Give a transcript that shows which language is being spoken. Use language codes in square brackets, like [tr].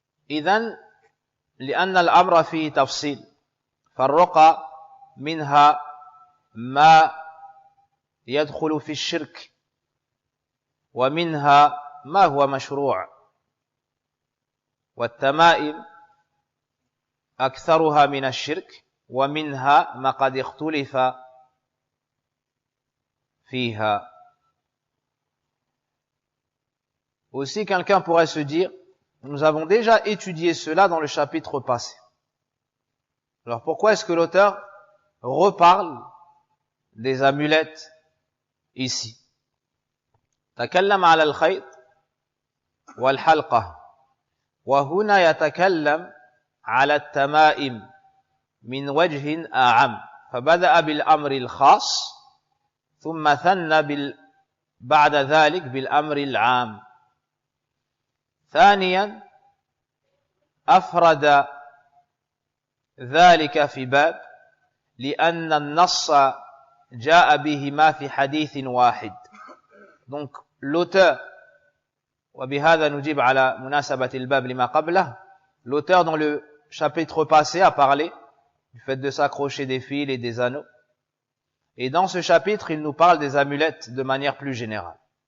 [ar] إذن لأن الأمر فيه تفصيل، فالرقى منها ما يدخل في الشرك ومنها ما هو مشروع، والتمائم أكثرها من الشرك ومنها ما قد اختلف فيها. [fr] Aussi, quelqu'un pourrait se dire, nous avons déjà étudié cela dans le chapitre passé. Alors pourquoi est-ce que l'auteur reparle des amulettes ici? [ar] تكلم على الخيط والحلقة، وهنا يتكلم على التمائم من وجه أعم، فبدأ بالأمر الخاص ثم ثنى بعد ذلك بالأمر العام. ثانيا أفرد ذلك في باب لأن النص جاء بهما في حديث واحد. [fr] Donc l'auteur, [ar] وبهذا نجيب على مناسبة الباب لما قبله, [fr] l'auteur dans le chapitre passé a parlé du fait de s'accrocher des fils et des anneaux. Et dans ce chapitre, il nous parle des amulettes de manière plus générale.